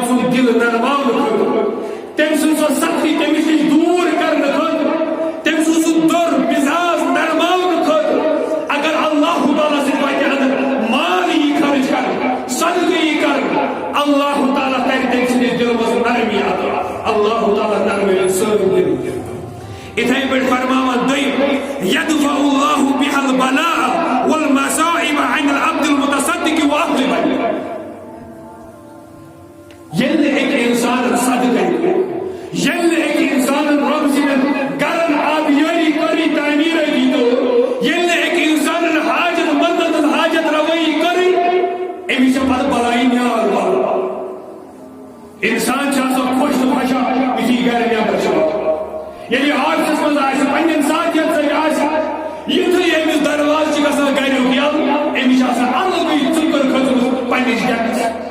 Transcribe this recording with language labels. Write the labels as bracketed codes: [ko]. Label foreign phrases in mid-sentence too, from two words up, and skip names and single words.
[ks] سُنٛد دل نرماونہٕ خٲطرٕ تٔمۍ سٕنٛز سۄ سختی تٔمِس نِش دوٗر کرنہٕ خٲطرٕ تٔمۍ سُنٛد سُہ دوٚر مِزاز نرماونہٕ خٲطرٕ اگر اللہ تعالیٰ سٕنٛدِ وتہِ اندر مال یی خرچ کرنہٕ صدقہٕ یی کرنہٕ اللہ تعالیٰ کرِ تٔمۍ سٕنٛدِس دلس منٛز نرمی عطا اللہ تعالیٰ نرمٲوِن سٲنۍ دل اتھے پٲٹھۍ فرماوان دوٚیِم [ar] یدفع اللہ بها البلاء والمصائب عن العبد المتصدق واهل بني [ks] ییٚلہِ أکۍ انسانن صدقہٕ ییٚلہِ أکۍ انسانن رۄب سٕنٛدٮ۪ن گرن آبیٲری کٔرٕے تعمیٖر دیٖتو ییٚلہِ أکۍ انسانن حاجت مندن ہٕنٛز حاجت روٲیی کٔرٕے أمِس چھِ پتہٕ بلایی نیار والان انسان چھِ آسان خۄش تہٕ خۄشحال یُتھُے گرِ نٮ۪بر چھِ واتان ییٚلہِ آفسس منٛز آسہِ پننٮ۪ن ساتھین سۭتۍ آسہِ یُتھُے أمِس دروازٕ چھِ گژھان گریُک یلہٕ أمِس چھِ آسان الگٕے ژُکر کھٔژمٕژ پننِس ڈیٚکس